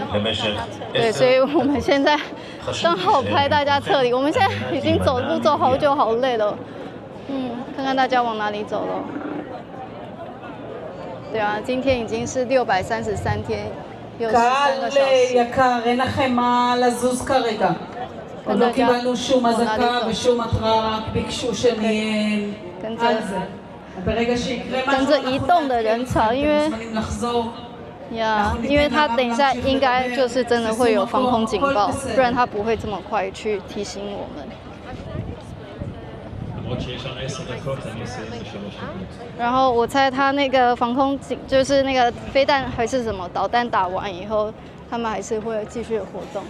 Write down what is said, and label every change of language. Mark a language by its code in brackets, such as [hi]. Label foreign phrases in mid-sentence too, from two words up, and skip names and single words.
[zh] 对，所以我们现在刚好拍大家撤离。我们现在已经走路走好久，好累了。看看大家往哪里走了。对啊，今天已经是633天，有13个小时。 [he] עוד לא קיבלנו שום אזעקה ושום התראה, רק ביקשו שנהיה על זה. ברגע שיקרה משהו, אנחנו מוזמנים לחזור. [zh] 因为他等一下应该就是真的会有防空警报，不然他不会这么快去提醒我们。然后我猜他那个防空警就是那个飞弹还是什么导弹打完以后，他们还是会继续活动。